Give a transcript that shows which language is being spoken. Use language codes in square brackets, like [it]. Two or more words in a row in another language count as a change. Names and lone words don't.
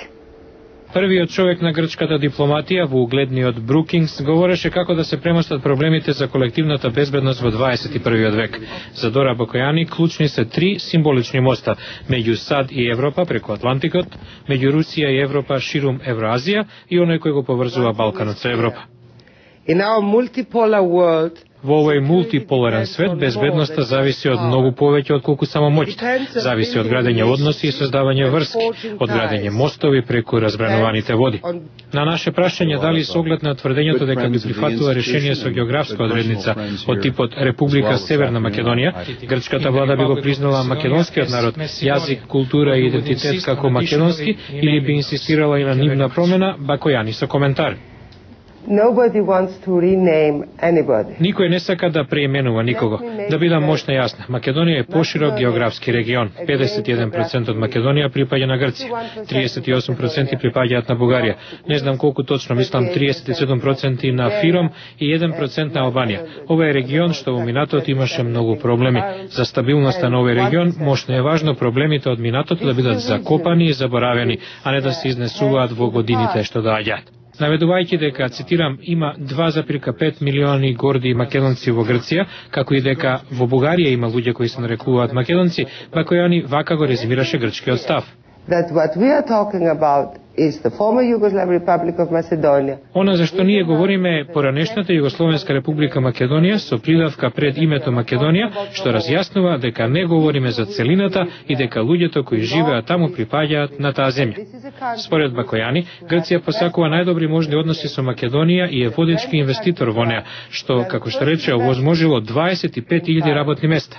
[mk] Првиот човек на грчката дипломатија во угледниот Брукингс говореше како да се премостат проблемите за колективната безбедност во 21. век. За Дора Бакојани клучни се 3 символични моста меѓу САД и Европа преку Атлантикот, меѓу Русија и Европа ширум Евроазија и оној кој го поврзува Балканот со Европа. [en] In our multipolar world, [mk] во овој мултиполарен свет, безбедноста зависи од многу повеќе од колку само моќта. Зависи од градење односи и создавање врски, од градење мостови преку разбрануваните води. На наше прашање дали со оглед на тврдењето дека би прифатила решение со географска одредница од типот Република Северна Македонија, грчката влада би го признала македонскиот народ, јазик, култура и идентитет како македонски или би инсистирала и на нивна промена, Бакојани со коментар. [en] nobody wants to rename anybody. [mk] Никој не сака да преименува никого. Да бидам мощно јасна, Македонија е поширок географски регион. 51% од Македонија припаѓа на Грција, 38% припаѓаат на Бугарија. Не знам колку точно, мислам 37% на Фиром и 1% на Албанија. Ова е регион што во минатото имаше многу проблеми. За стабилноста на овој регион мощно е важно проблемите од минатото да бидат закопани и заборавени, а не да се изнесуваат во годините што доаѓаат. Наведувајќи дека, цитирам, има 2,5 милиони горди македонци во Грција, како и дека во Бугарија има луѓе кои се нарекуваат македонци, Бакојани вака го резимираше грчкиот став. [en] That what we are talking about is the former Yugoslav Republic of Macedonia. [mk] Она за што ние говориме е поранешната Југословенска република Македонија со придавка пред името Македонија, што разјаснува дека не говориме за целината и дека луѓето кои живеат таму припаѓаат на таа земја. Според Бакојани, Грција посакува најдобри можни односи со Македонија и е водечки инвеститор во неа, што, како што рече, овозможило 25.000 работни места.